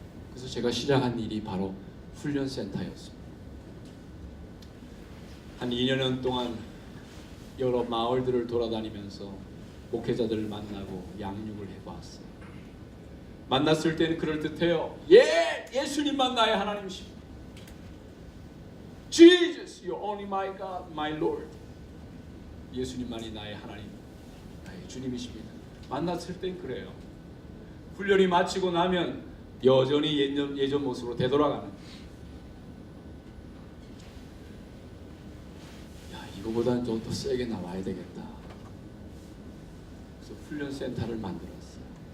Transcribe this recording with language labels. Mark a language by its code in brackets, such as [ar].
[ko] 그래서 제가 시작한 일이 바로 훈련센터였습니다. 한 2년 동안 여러 마을들을 돌아다니면서 목회자들을 만나고 양육을 해보았어요. 만났을 때는 그럴듯해요. 예수님만 나의 하나님이십니다. [en] Jesus, you're only my God, my Lord. [ko] 예수님만이 나의 하나님, 나의 주님이십니다. 만났을 땐 그래요. 훈련이 마치고 나면 여전히 예전 모습으로 되돌아가는. 야, 이거보다는 좀 더 세게 나와야 되겠다. 그래서 훈련센터를 만들었어요.